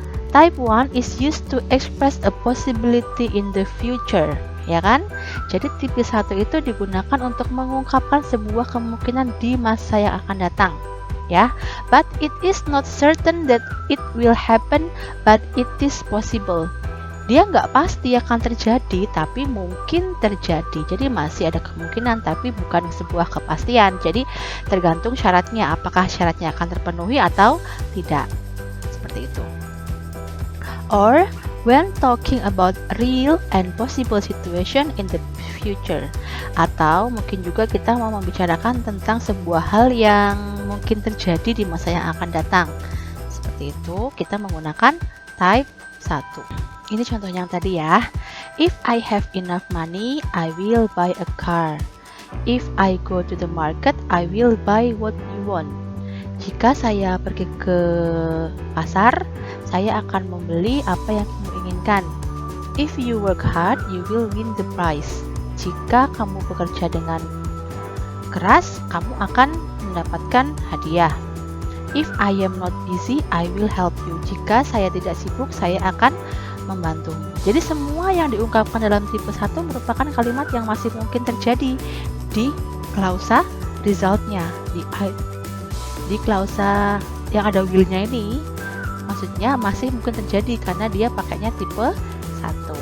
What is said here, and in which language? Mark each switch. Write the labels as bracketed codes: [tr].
[en] Type 1 is used to express a possibility in the future, [id] ya kan? Jadi tipe 1 itu digunakan untuk mengungkapkan sebuah kemungkinan di masa yang akan datang, ya. [en] But it is not certain that it will happen, but it is possible. [id] Dia nggak pasti akan terjadi, tapi mungkin terjadi. Jadi masih ada kemungkinan, tapi bukan sebuah kepastian. Jadi tergantung syaratnya, apakah syaratnya akan terpenuhi atau tidak. Seperti itu. [en] Or when talking about real and possible situation in the future. [id] Atau mungkin juga kita mau membicarakan tentang sebuah hal yang mungkin terjadi di masa yang akan datang. Seperti itu, kita menggunakan type 1. Ini contoh yang tadi ya. [en] If I have enough money, I will buy a car. If I go to the market, I will buy what you want. [id] Jika saya pergi ke pasar, saya akan membeli apa yang kamu inginkan. [en] If you work hard, you will win the prize. [id] Jika kamu bekerja dengan keras, kamu akan mendapatkan hadiah. [en] If I am not busy, I will help you. [id] Jika saya tidak sibuk, saya akan membantu. Jadi semua yang diungkapkan dalam tipe 1 merupakan kalimat yang masih mungkin terjadi di klausa resultnya, di klausa yang ada will-nya ini, maksudnya masih mungkin terjadi karena dia pakainya tipe 1.